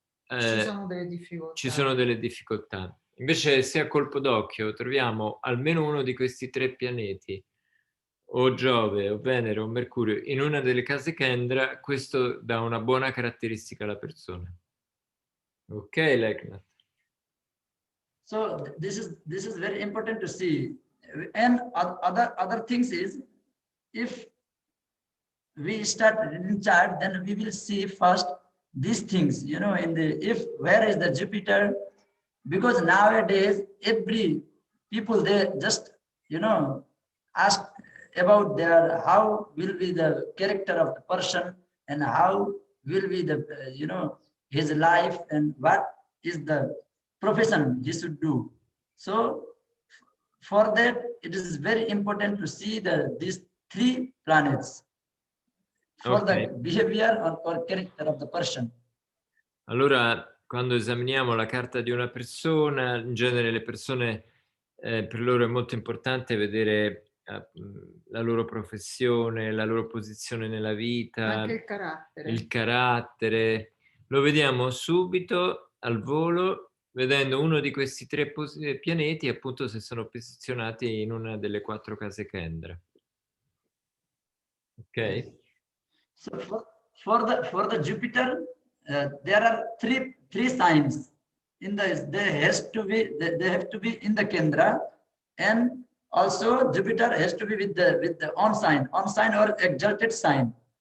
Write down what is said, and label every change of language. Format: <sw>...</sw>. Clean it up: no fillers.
<it>ci sono delle difficoltà. Ci sono delle difficoltà. Invece se a colpo d'occhio troviamo almeno uno di questi tre pianeti, o Giove, o Venere, o Mercurio, in una delle case Kendra, questo dà una buona caratteristica alla persona. Ok, Leknath?</it> <en>So this is very important to see. And other things is, if we start in chart, then we will see first these things, in the, where is the Jupiter? Because nowadays, every people, they just, ask about how will be the character of the person and how will be the, his life and what is the profession he should do. So for that, it is very important to see these three planets for the behavior or character of the person.</en> <it>Allora, quando esaminiamo la carta di una persona, in genere le persone, per loro è molto importante vedere la loro professione, la loro posizione nella vita, anche il carattere. Il carattere. Lo vediamo subito al volo, vedendo uno di questi tre pianeti, appunto se sono posizionati in una delle quattro case Kendra. Ok?</it> <en>So for the Jupiter, there are three signs. They have to be in the Kendra, and also Jupiter has to be with the on sign or exalted sign.</en>